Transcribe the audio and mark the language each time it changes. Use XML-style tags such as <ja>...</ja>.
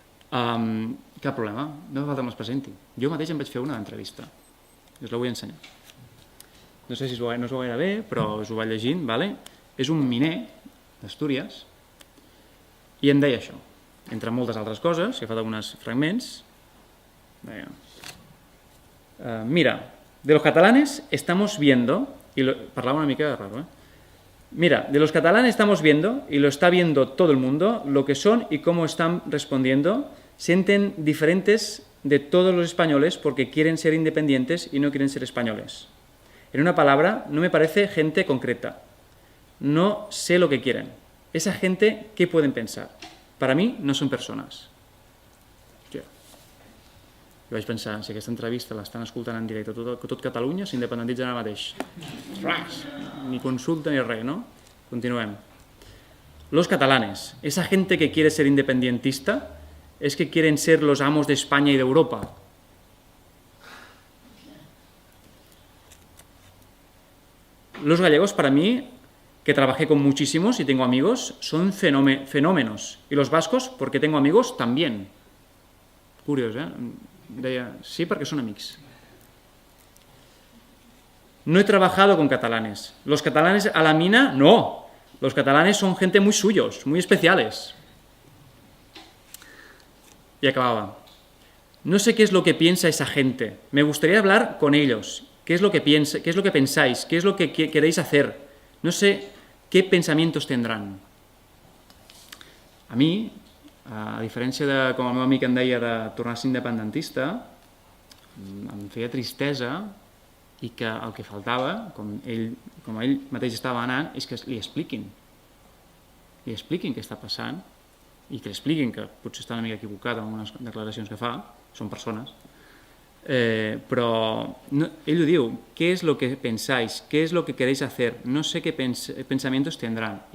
<ca>Cap problema, no fa falta que me'ls presenti. Jo mateix em vaig fer una entrevista. Us la vull ensenyar. No sé si no us ho gaire bé, però us ho vaig llegint. És un miner d'Astúries i em deia això, entre moltes altres coses, he fet alguns fragments.</ca> <es>Mira, de los catalanes estamos viendo,</es> <ca>parlava una mica raro,</ca> <es>mira, de los catalanes estamos viendo, y lo está viendo todo el mundo, lo que son y cómo están respondiendo, sienten diferentes de todos los españoles porque quieren ser independientes y no quieren ser españoles. En una palabra, no me parece gente concreta. No sé lo que quieren. Esa gente, ¿qué pueden pensar? Para mí, no son personas.</es> <ca>Jo vaig pensar, si aquesta entrevista l'estan escoltant en directe tot Catalunya, s'independitzen ara mateix. Ras! Ni consulta ni res, ¿no? Continuem.</ca> <es>Los catalanes, esa gente que quiere ser independentista, es que quieren ser los amos de España y de Europa. Los gallegos, para mí, que trabajé con muchísimos y tengo amigos, son fenómenos. Y los vascos, porque tengo amigos, también.</es> <ca>Curiós, Deia, sí, perquè són amics.</ca> <es>No he trabajado con catalanes. ¿Los catalanes a la mina? No. Los catalanes son gente muy suyos, muy especiales. Y acababa. No sé qué es lo que piensa esa gente. Me gustaría hablar con ellos. ¿Qué es lo que pensáis? ¿Qué es lo que queréis hacer? No sé qué pensamientos tendrán.</es> <ca>A mi, a diferència de, com el meu amic em deia, de tornar-se independentista, em feia tristesa i que el que faltava, com ell mateix estava anant, és que li expliquin què està passant i que li expliquin que potser està una mica equivocat en algunes declaracions que fa, són persones, però ell ho diu,</ca> <es>¿qué es lo que pensáis? ¿Qué es lo que queréis hacer? No sé qué pensamientos tendrán.</es>